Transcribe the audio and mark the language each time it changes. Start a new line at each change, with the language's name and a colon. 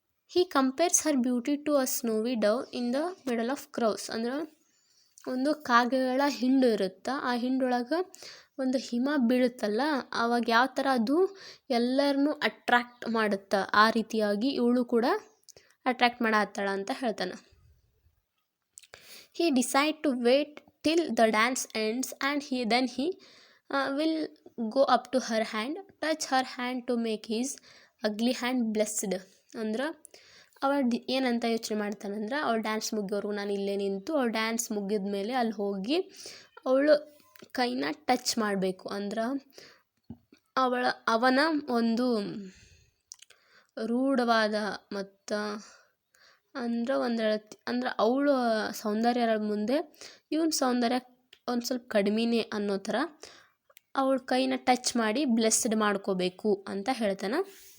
English: He compares her beauty to a snowy dove in the middle of crows.
Kannada: ಅಂದ್ರೆ ಒಂದು ಕಾಗೆಗಳ ಹಿಂಡು ಇರುತ್ತೆ, ಆ ಹಿಂಡೊಳಗೆ ಒಂದು ಹಿಮ ಬೀಳುತ್ತಲ್ಲ, ಆವಾಗ ಯಾವ ಥರ ಅದು ಎಲ್ಲರನ್ನೂ ಅಟ್ರ್ಯಾಕ್ಟ್ ಮಾಡುತ್ತೆ, ಆ ರೀತಿಯಾಗಿ ಇವಳು ಕೂಡ ಅಟ್ರ್ಯಾಕ್ಟ್ ಮಾಡತ್ತಾಳ ಅಂತ ಹೇಳ್ತಾನೆ.
English: He decide to wait till the dance ends and then he will go up to her hand, touch her hand to make his ugly hand blessed.
Kannada: ಅಂದ್ರೆ ಅವಳು ಏನಂತ ಯೋಚನೆ ಮಾಡ್ತಾನಂದ್ರೆ, ಅವಳು ಡ್ಯಾನ್ಸ್ ಮುಗಿಯೋರು ನಾನು ಇಲ್ಲೇ ನಿಂತು ಅವಳು ಡ್ಯಾನ್ಸ್ ಮುಗಿದ ಮೇಲೆ ಅಲ್ಲಿ ಹೋಗಿ ಅವಳು ಕೈನ ಟಚ್ ಮಾಡಬೇಕು. ಅಂದ್ರೆ ಅವನ ಒಂದು ರೂಢವಾದ ಮತ್ತು ಅಂದ್ರೆ ಅವಳು ಸೌಂದರ್ಯ ಮುಂದೆ ಇವನ ಸೌಂದರ್ಯ ಒಂದು ಸ್ವಲ್ಪ ಕಡಿಮೆನೇ ಅನ್ನೋ ಥರ ಅವಳ ಕೈನ ಟಚ್ ಮಾಡಿ ಬ್ಲೆಸ್ಡ್ ಮಾಡ್ಕೋಬೇಕು ಅಂತ ಹೇಳ್ತಾನೆ.